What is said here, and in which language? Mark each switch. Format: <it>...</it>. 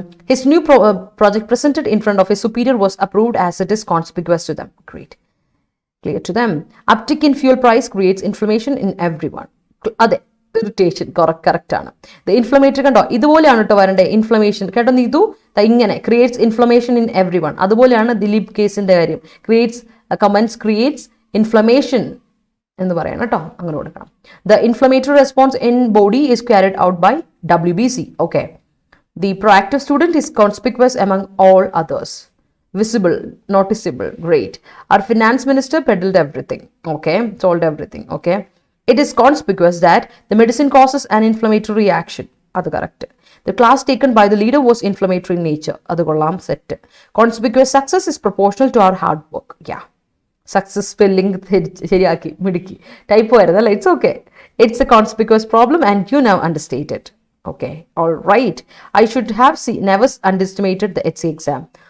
<en>His new project presented in front of his superior was approved as it is conspicuous to them. Great. Clear to them. Uptick in fuel price creates inflammation in everyone.</en> <ml>അതെ, irritation correct ആണ്. The inflammatory കണ്ടോ, ഇതുപോലെയാണ് കേട്ടോ വരണ്ടേ. Inflammation കേട്ടോ, ഇതു ഇങ്ങനെ</ml> <en>Creates inflammation in every one.</en> <ml>അതുപോലെയാണ് ദിലീപ് കേസിന്റെ കാര്യം.</ml> <en>creates inflammation</en> <ml>എന്ന് പറയണം കേട്ടോ, അങ്ങനെ കൊടുക്കണം.</ml> <en>The inflammatory response in body is carried out by WBC. Okay. The proactive student is conspicuous among all others. Visible, noticeable, great. Our finance minister peddled everything. Okay, told everything. Okay. It is conspicuous that the medicine causes an inflammatory reaction. That's correct. The class taken by the leader was inflammatory in nature. That's kollam set. Conspicuous success is proportional to our hard work. Yeah.</en> <ml>Success spelling ശരിയാക്കി മിടുക്കി type വരുന്നല്ലേ.</ml> <en>It's okay. It's a conspicuous problem and you now understate it. Okay. All right. I should have never underestimated the HC exam.</en>